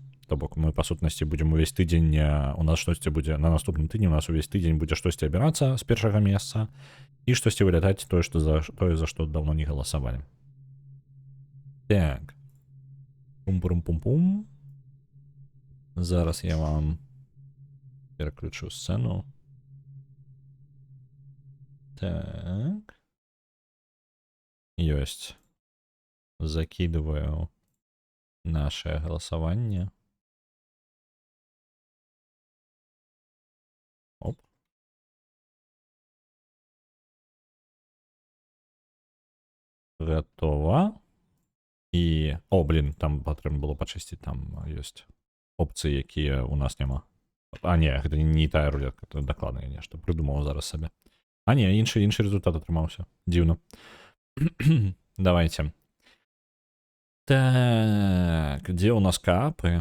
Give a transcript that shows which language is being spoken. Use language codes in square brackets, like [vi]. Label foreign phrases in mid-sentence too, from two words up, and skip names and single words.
[be] То бок мы, па сутнасці, будзем увесь тыдзень, у нас штосьці будзе, на наступным тыдні у нас увесь тыдзень будзе штосьці абірацца з першага месца і штосьці вылятаць тое, за што даўно не галасавалі. Так. Пум-пум-пум-пум. Зараз я вам переключу сцену. Так. Ёсць. [ru] Закидываю наше голосование. Оп. Готово. [be] І... блин, там патрэбна было пачысціць, там ёсць опцыі, якія у нас няма. Не, гэта не тая рулетка, это дакладна я нешта прыдумаў зараз сабе. Не, іншы результат атрымаўся. [ru] Дзіўна. Давайте. Так, где у нас капы?